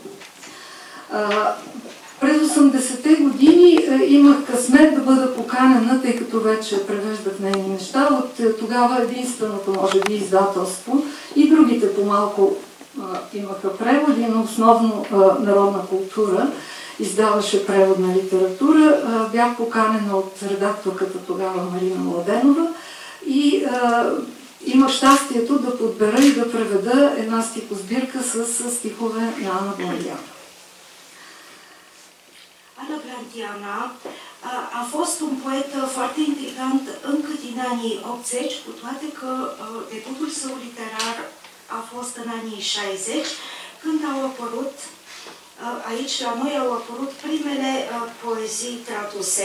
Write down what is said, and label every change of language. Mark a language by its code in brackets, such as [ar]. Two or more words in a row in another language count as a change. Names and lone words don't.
[bg] През 80-те години имах късмет да бъда поканена, тъй като вече превеждах нейни неща, от тогава единственото, може би, издателство и другите по-малко имаха преводи, но основно народна култура. издаваше преводна литература. Бях поканена от редакторката тогава Марина Младенова и имах щастието да подбера и да преведа една стихосбирка с стихове на Ана Бландиана. [ro] Ana Blandiana a fost un poet foarte intrigant încă din anii 80, cu toate că debutul său literar a fost în anii 60, când au apărut, aici la noi au apărut primele poezii traduse.